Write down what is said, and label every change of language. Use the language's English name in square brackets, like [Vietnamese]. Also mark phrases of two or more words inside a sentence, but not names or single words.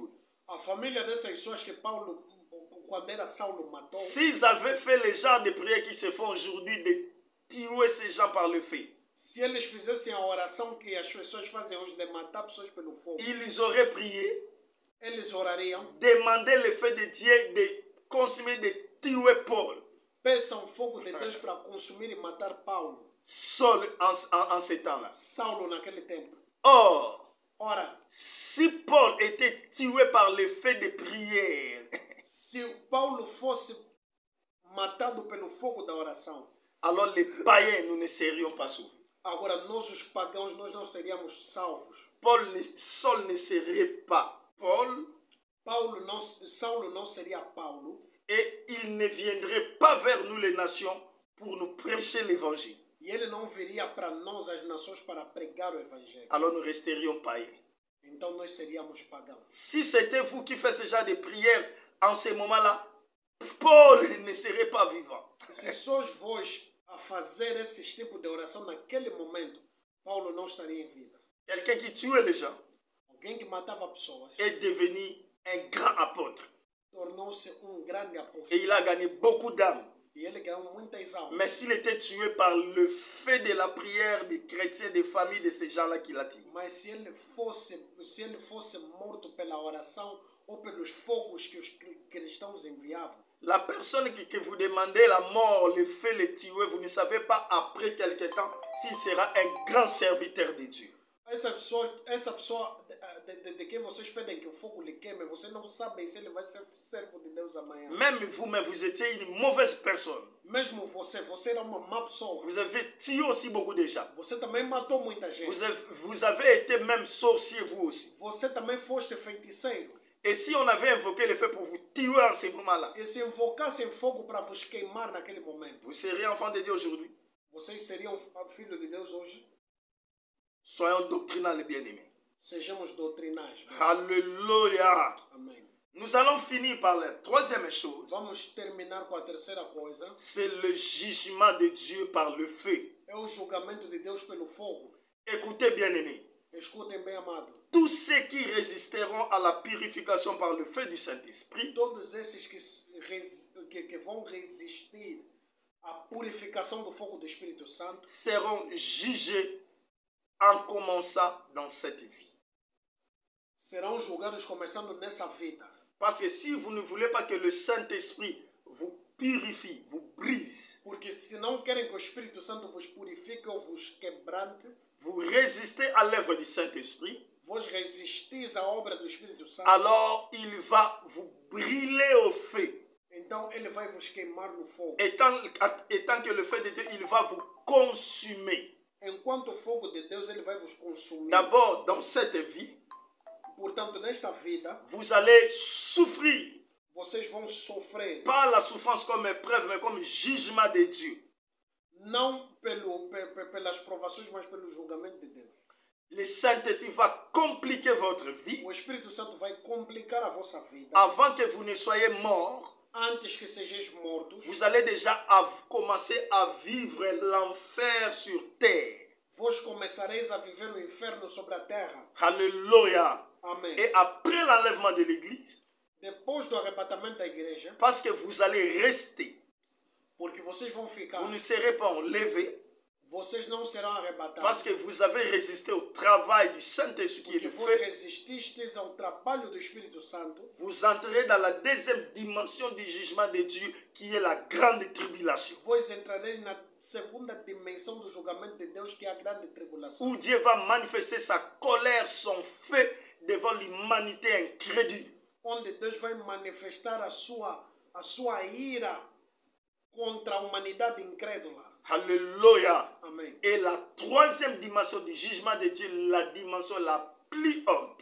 [Portuguese] A família dessas pessoas que Paulo, quando era Saulo, matou, [French] s'ils avaient fait les genres de prières qui se font aujourd'hui de tuer ces gens par le feu, [Portuguese] se eles fizessem a oração que as pessoas fazem hoje de matar pessoas pelo fogo, [French] ils auraient prié, [Portuguese] eles orariam, [French] demandé le feu de Dieu de consumer, de tuer Paul, [Portuguese] peçam fogo de Deus para consumir e matar Paulo, [French] Saul en ce temps-là. [Portuguese] Saulo naquele tempo. [French] Or, [Portuguese] Ora, [French] si Paul était tué par l'effet des prières, [Portuguese] se Paulo fosse matado pelo fogo da oração, [French] alors les païens, nous ne serions pas sauvés. [Portuguese] agora nós os pagãos nós não seríamos salvos. [French] Saul ne serait pas Paul [Portuguese] Saulo não seria Paulo [French] et il ne viendrait pas vers nous les nations pour nous prêcher l'évangile. [Portuguese] e ele não viria para nós as nações para pregar o evangelho. [French] Alors nous resterions païens. [Portuguese] Então nós seríamos pagãos. [French] Si c'était vous qui faites ce genre de prières en ce moment-là, Paul ne serait pas vivant. [Portuguese] Se sois vós a fazer esses tipos de oração naquele momento, Paulo não estaria em vida. [French] Quelqu'un qui tuait les gens [Portuguese] Alguém que matava pessoas [French] est devenu un grand apôtre. [Portuguese] tornou-se grande [French] Et [Portuguese] apóstolo. [French] il a gagné beaucoup d'âmes. [Portuguese] E ele ganhou muitas almas. [French] Mais s'il était tué par le fait de la prière des chrétiens, des familles de ces gens-là qui l'a tué, [Portuguese] Mas se ele fosse morto pela oração ou pelos fogos que os cristãos enviavam, [French] la personne que vous demandez la mort, le fait, le tuer, vous ne savez pas après quelque temps s'il sera un grand serviteur de Dieu. [Portuguese] essa pessoa de quem vocês pedem que o fogo lhe queime, você não sabe se ele vai ser servo de Deus amanhã. [French] Même vous-même, vous étiez une mauvaise personne. [Portuguese] Mesmo você era uma má pessoa. [French] Vous avez tué aussi beaucoup de gens. [Portuguese] Você também matou muita gente. [French] Vous avez été même sorcier, vous aussi. [Portuguese] Você também foste feiticeiro. [French] Et si on avait invoqué le feu pour vous tuer en ce moment-là, [Portuguese] E se invocassem fogo para vos queimar naquele momento, [French] vous seriez enfant de Dieu aujourd'hui. [Portuguese] vocês seriam filhos de Deus hoje? [French] Soyons doctrinales, bien-aimés. [Portuguese] Sejamos doutrinais. [French] Alléluia. [Portuguese] Amém. [French] Nous allons finir par la troisième chose. [Portuguese] Vamos terminar com a terceira coisa. [French] C'est le jugement de Dieu par le feu. [Portuguese] É o julgamento de Deus pelo fogo. [French] Écoutez, bien-aimés. [Portuguese] Escutem bem, amado. [French] Tous ceux qui résisteront à la purification par le feu du Saint-Esprit [Portuguese] Todos esses que vão resistir à purificação do fogo do Espírito Santo [French] seront jugés en commençant dans cette vie. [Portuguese] serão julgados começando nessa vida. [French] Parce que si vous ne voulez pas que le Saint-Esprit vous purifie, vous brise, [Portuguese] Porque se não querem que o Espírito Santo vos purifique ou vos quebrante, [French] vous résistez à l'œuvre du Saint-Esprit, [Portuguese] vos resistis à obra do Espírito Santo, [French] alors il va vous brûler au feu. [Portuguese] então ele vai vos queimar no fogo. [French] Étant que le feu de Dieu, il va vous consumer. [Portuguese] Enquanto o fogo de Deus ele vai vos consumir. [French] D'abord, dans cette vie, [Portuguese] Portanto, nesta vida, [French] vous allez souffrir. [Portuguese] vocês vão sofrer, [French] Pas la souffrance comme épreuve, mais comme jugement de Dieu. [Portuguese] não pelas provações, mas pelo julgamento de Deus. [French] Le Saint-Esprit va compliquer votre vie [Portuguese] O Espírito Santo vai complicar a vossa vida. [French] avant que vous ne soyez mort. [Portuguese] Antes que sejais mortos, [French] Vous allez déjà commencer à vivre l'enfer sur terre. [Portuguese] vós começareis a viver o inferno sobre a terra. [French] Alléluia. [Portuguese] Amém. [French] Et après l'enlèvement de l'église, [Portuguese] Depois do arrebatamento da igreja, [French] parce que vous allez rester, [Portuguese] porque vocês vão ficar, [French] vous ne serez pas enlevés, [Portuguese] vocês não serão arrebatados. [French] parce que vous avez résisté au travail du Saint-Esprit qui est [Portuguese] Porque [French] le [Portuguese] vos [French] feu. [Portuguese] resististes ao trabalho do Espírito Santo, [French] Vous entrez dans la deuxième dimension du jugement de Dieu, qui est la grande tribulation. [Portuguese] vós entrareis na segunda dimensão do julgamento de Deus, que é a grande tribulação. [French] Où Dieu va manifester sa colère, son feu devant l'humanité incrédule. [Portuguese] Onde Deus vai manifestar a sua ira contra a humanidade incrédula. [French] Alléluia. [Portuguese] Amém. [French] Et la troisième dimension du jugement de Dieu, la dimension la plus haute,